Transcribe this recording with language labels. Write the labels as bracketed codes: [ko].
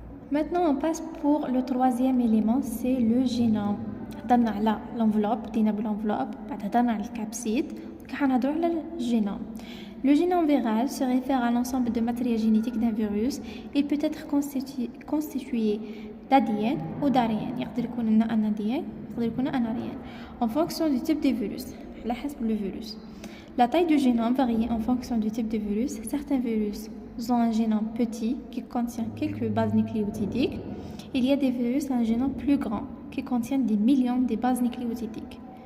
[fr] Maintenant, on passe pour le troisième élément, c'est le génome. On a l'enveloppe, on a le capside, on a le génome. Le génome viral se réfère à l'ensemble de matériel génétique d'un virus. Il peut être constitué d'ADN ou d'ARN. [ar] يقدر يكون لنا un ADN, يقدر يكون un ARN. [fr] En fonction du type de virus. [ar] على حسب [fr] le virus. La taille du génome varie en fonction du type de virus. Certains virus ont un génome petit qui contient quelques bases nucléotidiques. Il y a des virus un génome plus grand qui contient des millions de bases nucléotidiques.